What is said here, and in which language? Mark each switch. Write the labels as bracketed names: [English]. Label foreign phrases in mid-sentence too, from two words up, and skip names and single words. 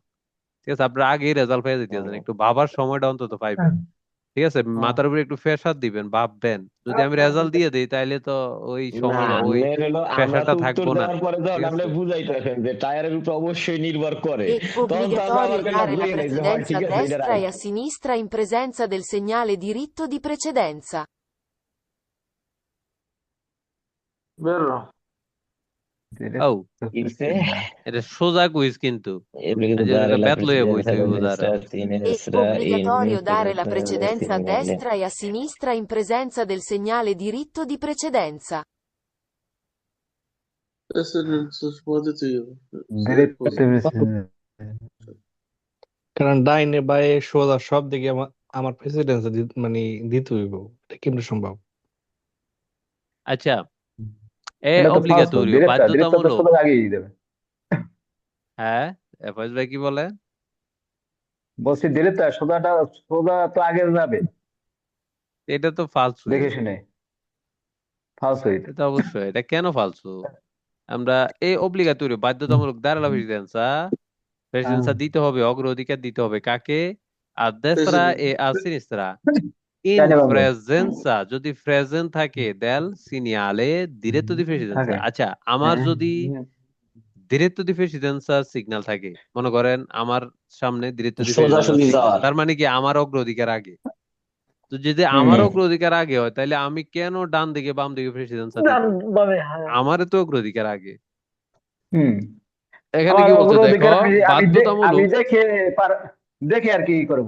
[Bangla] ঠিক আছে, আপনারা আগেই রেজাল্ট পেয়ে যেতেছেন, একটু ভাবার সময়টা অন্তত পাইবেন। ঠিক আছে, মাথার উপরে একটু প্রেসার দিবেন, ভাববেন। যদি আমি রেজাল্ট দিয়ে দিই, তাহলে তো ওই না সময় ওই আপনার হলো, আমরা প্রেসারটা তো উত্তর থাকবো না। দেওয়ার পরে যখন ঠিক আমরা আছে, বুঝাইতেছেন যে টায়ারের উপর অবশ্যই নির্ভর করে, [Italian] È [Bangla] তখন তো আমরা আবার [Italian] obbligatorio [Bangla] কেন [Italian] dare la [Bangla] বুঝে নেই যে হয় [Italian] precedenza [Bangla] ঠিক [Italian] a [Bangla] আছে এটা [Italian] destra [Bangla] রাইট। [Italian] e a sinistra in presenza del segnale diritto di precedenza. [Bangla] ও কিসে এটা সোজা কুইজ কিন্তু, [Italian] obbligato [Bangla] এই যে [Italian] dare [Bangla] এটা [Italian] la [Bangla] ব্যাত লইয়া [Italian] precedenza [Bangla] বইতে [Italian] alla [Bangla] হইব দ্বারা। [Italian] destra È sinistra in obbligatorio dare la presenza del precedenza a segnale. destra e a sinistra in presenza del segnale diritto di precedenza. [Bangla] কারণ ডাইনে বায়ে সোজা সব দিকে আমার প্রেসিডেন্স মানে দিতে হইব, এটা কেমনে সম্ভব? আচ্ছা, এ এটা তো ফালতু, অব্লিগাটোরিও, ডিরেক্টর ডিরেক্টর তো বাধ্যতামূলক। সোজা আগেই দেবে। হ্যাঁ, ফয়েজ ভাই কি বলে? বলছি ডিরেক্টর সোজাটা, সোজা তো আগে যাবে, এটা তো ফালসু, দেখে শুনে। ফালতু এটা। এটা অবশ্যই। এটা কেন ফালসু? আমরা এই অব্লিগাটোরিও, বাধ্যতামূলক [Italian] dare la precedenza, [Bangla] প্রেসিডেন্সা দিতে হবে, অগ্রাধিকার দিতে হবে কাকে? [Italian] a destra e a sinistra in [Bangla] জানি বাবু [Italian] presenza, [Bangla] যদি প্রেজেন্ট থাকে [Italian] del segnale diretto di precedenza। [Bangla] থাকে। আচ্ছা, আমার যদি [Italian] diretto di precedenza [Bangla] সিগন্যাল থাকে, মনে করেন আমার সামনে [Italian] diretto di precedenza [Bangla] সোজাসুজি সিগন্যাল, যাওয়ার। তার মানে কি আমার অগ্রাধিকার আগে। তো যদি হুম আমার অগ্রাধিকার আগে হয়, তাহলে আমি কেন ডান দিকে বাম দিকে প্রেসিডেন্সা দিব? আমারও তো অগ্রাধিকার আগে। হুম এখানে আমার কি বলছে দেখো, অগ্রাধিকার আমি বাধ্যতামূলক। দেখে দেখে আর কি করবো,